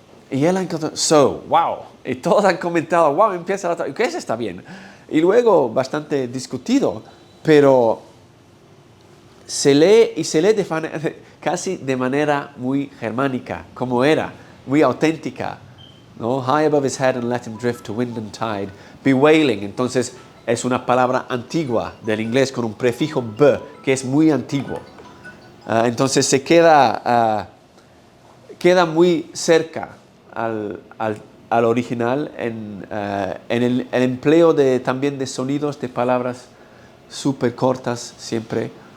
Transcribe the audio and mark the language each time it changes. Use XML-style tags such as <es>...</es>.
<es>Y él ha encontrado, so, wow. Y todos han comentado, wow, empieza la traducción. ¿Qué está bien? Y luego, bastante discutido, pero se lee casi de manera muy germánica, como era, muy auténtica. ¿No?</es> <en>High above his head and let him drift to wind and tide, bewailing.</en> <es>Entonces, es una palabra antigua del inglés con un prefijo b, que es muy antiguo. Entonces, se queda muy cerca al original en el empleo también de sonidos, de palabras súper cortas siempre.</es>